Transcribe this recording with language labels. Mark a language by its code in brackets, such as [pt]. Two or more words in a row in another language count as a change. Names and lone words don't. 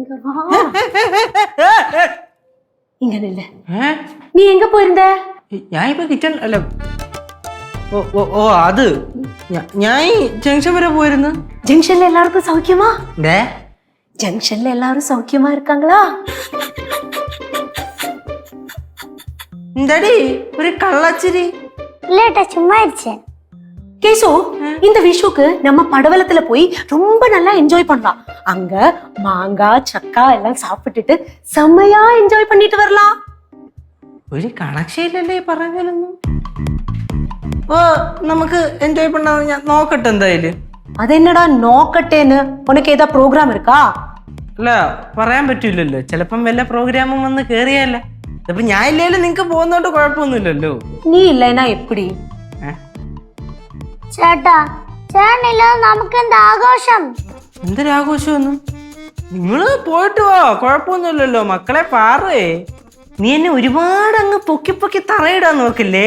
[ta] இங்க வா. இங்க நில்லு. நீ எங்க போயிருந்த? [ml] ഞാൻ ഇപ്പൊ കിച്ചൺ അല്ല. ഓ അത് ഞാൻ ജംഗ്ഷൻ വരെ പോയിരുന്നു. [ta] ஜங்ஷன்ல எல்லாருக்கும் சௌக்கியமா? [ml] ഡേ [ta] ஜங்ஷன்ல எல்லாரும் சௌக்கியமா இருக்காங்களா? [ml] എന്താടി ഒരു കള്ളച്ചിരി? [ta] இல்லட்டா சும்மா இருச்சேன். கேசு, இந்த விஷுக்கு நம்ம படவலத்துல போய் ரொம்ப நல்லா என்ஜாய் பண்ணலாம். அங்க மாங்காய் சக்கா எல்லாம் சாப்பிட்டுட்டு செம்மையா என்ஜாய் பண்ணிட்டு வரலாம். [ml] ഒരു കണക്ഷയില്ലല്ലേ പറഞ്ഞാലൊന്നും. ഓ നമുക്ക് എൻജോയ് பண்ணാന്ന് ഞാൻ നോക്കട്ടെ എന്തായാലും. [ta] அது என்னடா நோக்கட்டேன்னு? உனக்கு ஏதா ப்ரோக்ராம் இருக்கா? [ml] അല്ല പറയാൻ പറ്റൂലല്ലോ, ചിലപ്പം വല്ല പ്രോഗ്രാമും വന്ന് കേറിയല്ല. അപ്പൊ ഞാൻ ഇല്ലേലും നിങ്ങക്ക് പോകുന്നോണ്ട് കുഴപ്പമൊന്നുമില്ലല്ലോ. [ta] நீ இல்லைன்னா எப்படி? [ml] ചേട്ടാ ചേട്ടനില്ല നമുക്ക് എന്താ ആഘോഷം? എന്തൊരാഘോഷമൊന്നും? നിങ്ങള് പോയിട്ട് വാ, കുഴപ്പമൊന്നുമില്ലല്ലോ. മക്കളെ പാറേ, നീ എന്നെ ഒരുപാട് അങ്ങ് പൊക്കി പൊക്കി തറയിടാൻ നോക്കില്ലേ.